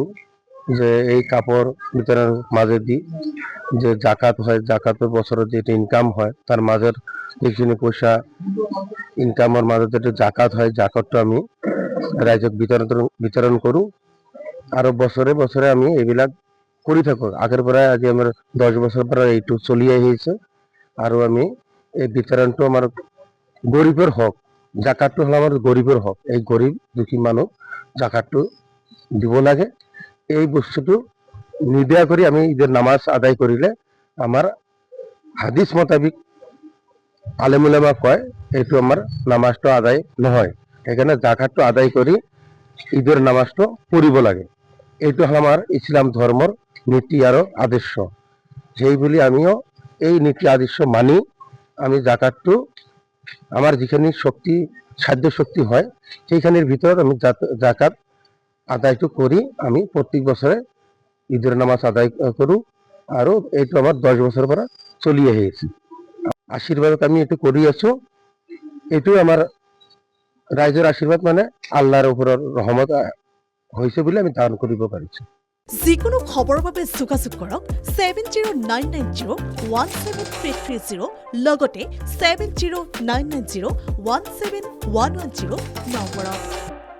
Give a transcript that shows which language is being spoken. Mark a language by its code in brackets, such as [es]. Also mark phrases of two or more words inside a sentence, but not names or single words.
[as] যে এই কাপড় বিতরণ মাঝে দি যে জাকাত হয়, জাকাতের বছরে যেটা ইনকাম হয় তার মাঝের যিখিনি পয়সা ইনকামের মাঝে যেটা জাকাত হয়, জাকাতটা আমি রাইজক বিতরণ করি। আরো বছরে বছরে আমি এইবিলাক কৰি থাকো। আগের পরে আজি আমার 10 বছর পরে এইটু চলিয়ে আহিছে। আৰু আমি এই বিতৰণটো আমাৰ গরিবের হক, জাকাতটো হল আমার গরিবের হক। এই গরিব দুঃখী মানুষ জাকাতটো দিব লাগে। এই বস্তুটো নিদিয়া কৰি আমি ঈদের নামাজ আদায় কৰিলে আমাৰ হাদিস মোতাবিক আলেমুলেমা কয় এইটো আমাৰ নামাজটো আদায় নহয়। সেইকাৰণে জাকাতটো আদায় কৰি ঈদের নামাজটো পড়িব লাগে। এইটো হল আমার ইসলাম ধর্মর নীতি আৰু আদর্শ। সেই বুলি আমিও এই নীতি আদর্শ মানি আমি জাকাতটো আমার যেখানে শক্তি সাধ্য শক্তি হয় সেইখানের ভিতর আমি জাকাত আদায়টো করি। আমি প্রত্যেক বছরে ঈদের নামাজ আদায় করু। আৰু এইটো আমার 10 বছর পরে চলি আহিছে। আশীর্বাদত আমি এইটো কৰি আছো। এইটো আমার রাইজৰ আশীর্বাদ, মানে আল্লাহর ওপৰৰ রহমত হৈছে বুলি আমি দান কৰিব পাৰিছো। যিকোনো খবৰৰ বাবে যোগাযোগ কৰক 7099017330 লগতে 7099017110 নম্বৰত।